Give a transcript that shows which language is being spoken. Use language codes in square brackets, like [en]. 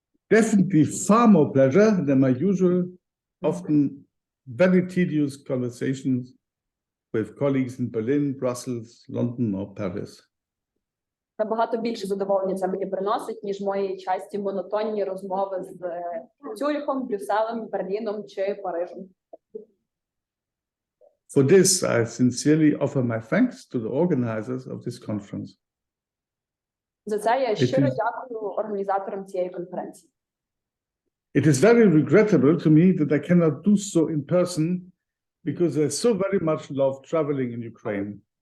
[en] Definitely far more pleasure than my usual, often very tedious conversations with colleagues in Berlin, Brussels, London or Paris. [uk] Набагато більше задоволення це мені приносить, ніж мої часті монотонні розмови з Цюрихом, Брюсселем, Берліном чи Парижем. [en] For this, I sincerely offer my thanks to the organizers of this conference. [uk] За це я щиро дякую організаторам цієї конференції. [en] It is very regrettable to me that I cannot do so in person because I so very much love traveling in Ukraine.